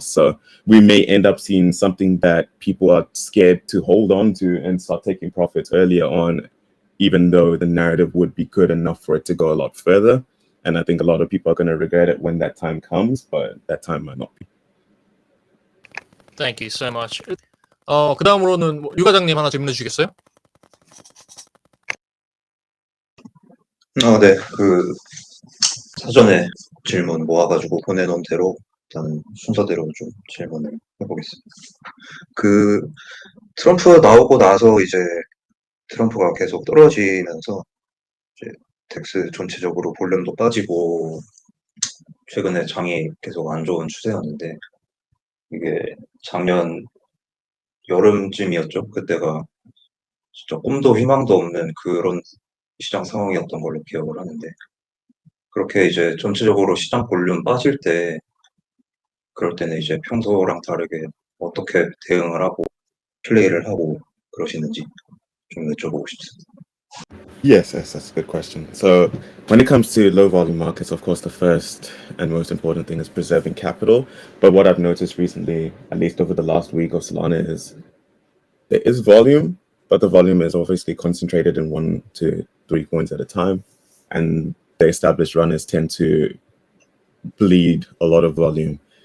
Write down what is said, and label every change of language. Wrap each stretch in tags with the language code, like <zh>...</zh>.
<en>So we may end up seeing something that people are scared to hold on to and start taking profits earlier on, even though the narrative would be good enough for it to go a lot further. And I think a lot of people are going to regret it when that time comes, but that time might not be. Thank you so much.</en> <ko>그 다음으로는 유 과장님 하나 질문해 주시겠어요? 네. 사전에 질문 모아가지고 보내놓은 대로 일단 순서대로 좀 질문을 해보겠습니다. 트럼프 나오고 나서 이제 트럼프가 계속 떨어지면서 이제 덱스 전체적으로 볼륨도 빠지고 최근에 장이 계속 안 좋은 추세였는데, 이게 작년 여름쯤이었죠. 그때가 진짜 꿈도 희망도 없는 그런 시장 상황이었던 걸로 기억을 하는데, 그렇게 이제 전체적으로 시장 볼륨 빠질 때, 그럴 때는 이제 평소랑 다르게 어떻게 대응을 하고 플레이를 하고 그러시는지 좀 여쭤보고 싶습니다.</ko> <en>Yes, that's a good question. So when it comes to low volume markets, of course, the first and most important thing is preserving capital. But what I've noticed recently, at least over the last week of Solana, is there is volume, but the volume is obviously concentrated in 1 to 3 coins at a time, and the established runners tend to bleed a lot of volume.</en>